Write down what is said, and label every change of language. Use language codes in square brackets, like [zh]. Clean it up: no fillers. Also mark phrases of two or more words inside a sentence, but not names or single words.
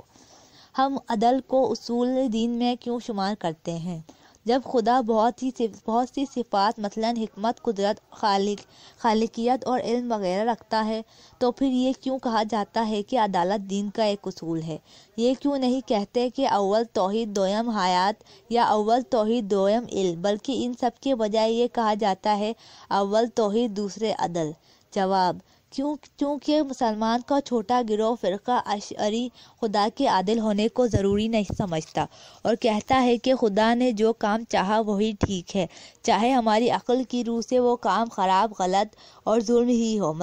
[ur] ہم عدل کو اصول دین میں کیوں شمار کرتے ہیں؟ جب خدا بہت سی صفات مثلاً حکمت، قدرت، خالقیت اور علم وغیرہ رکھتا ہے تو پھر یہ کیوں کہا جاتا ہے کہ عدالت دین کا ایک اصول ہے؟ یہ کیوں نہیں کہتے کہ اول توحید دویم حیات یا اول توحید دویم علم، بلکہ ان سب کے بجائے یہ کہا جاتا ہے اول توحید دوسرے عدل؟ جواب، کیونکہ مسلمان کا چھوٹا گروہ فرقہ اشعری خدا کے عادل ہونے کو ضروری نہیں سمجھتا اور کہتا ہے کہ خدا نے جو کام چاہا وہی ٹھیک ہے، چاہے ہماری عقل کی روح سے وہ کام خراب، غلط اور ظلم ہی ہو۔